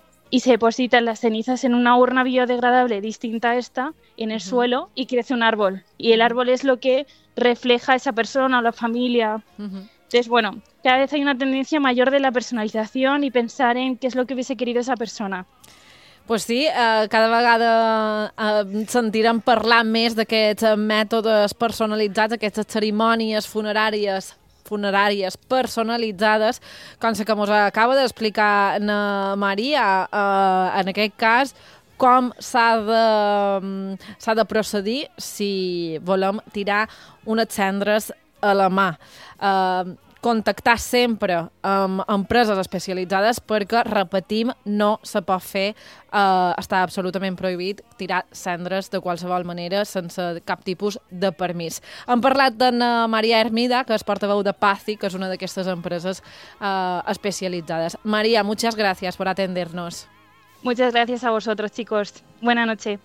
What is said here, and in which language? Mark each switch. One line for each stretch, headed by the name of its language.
Spanish: Y se depositan las cenizas en una urna biodegradable distinta a esta, en el uh-huh. suelo, y crece un árbol. Y el árbol es lo que refleja a esa persona, a la familia. Uh-huh. Entonces, bueno, cada vez hay una tendencia mayor de la personalización y pensar en qué es lo que hubiese querido esa persona.
Catalan: Pues sí, cada vegada sentirem parlar més d'aquests mètodes personalitzats, aquestes cerimònies funeràries personalitzades, com la que ens acaba d'explicar na Maria, en aquest cas, com s'ha de procedir si volem tirar unes cendres a la mà. Contactar sempre amb empreses especialitzades perquè, repetim, no se pot fer, està absolutament prohibit tirar cendres de qualsevol manera sense cap tipus de permís. Hem parlat d'en Maria Hermida, que és portaveu de Pazzi, que és una d'aquestes empreses especialitzades.
Spanish: Maria, muchas gracias por atendernos. Muchas gracias a vosotros, chicos. Buena noche.